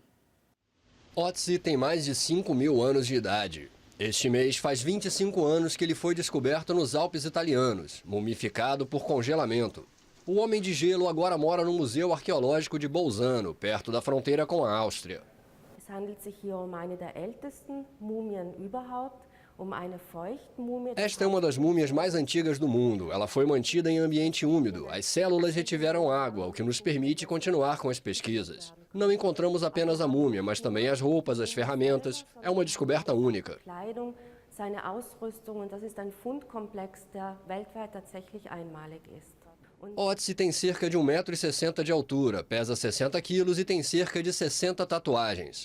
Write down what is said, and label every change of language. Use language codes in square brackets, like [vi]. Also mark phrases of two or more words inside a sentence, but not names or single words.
[pt] Otzi tem mais de 5.000 anos de idade. Este mês faz 25 anos que ele foi descoberto nos Alpes italianos, mumificado por congelamento. O homem de gelo agora mora no Museu Arqueológico de Bolzano, perto da fronteira com a Áustria. [de] Es handelt sich hier um eine der ältesten Mumien überhaupt. [pt] Esta é uma das múmias mais antigas do mundo. Ela foi mantida em ambiente úmido. As células retiveram água, o que nos permite continuar com as pesquisas. Não encontramos apenas a múmia, mas também as roupas, as ferramentas. É uma descoberta única. Otzi tem cerca de 1,60 m de altura, pesa 60 quilos e tem cerca de 60 tatuagens.